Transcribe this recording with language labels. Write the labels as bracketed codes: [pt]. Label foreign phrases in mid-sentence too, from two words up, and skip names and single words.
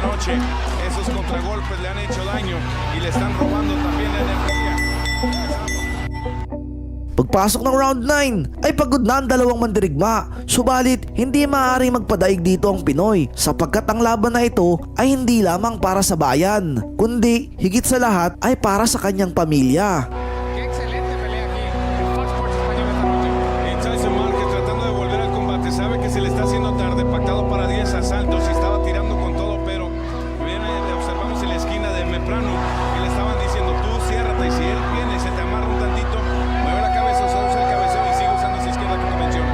[es] noche. Esos contragolpes le han hecho daño y le están robando también la energía. [tl] Pagpasok ng round 9 ay pagod na ang dalawang mandirigma, subalit hindi maaaring magpadaig dito ang Pinoy sapagkat ang laban na ito ay hindi lamang para sa bayan, kundi higit sa lahat ay para sa kanyang pamilya. [es] Qué excelente pelea aquí en Fox Sports Español esta noche. Y Tyson Márquez tratando de volver al combate, sabe que se le está haciendo tarde, pactado para 10 asaltos y estaba tirando con todo, pero viene, observamos en la esquina de Meprano y le estaban diciendo tú ciérrate y si él viene se te amarra un tantito, mueve la cabeza, usa el cabeceo y sigue usando esa izquierda que tú mencionas.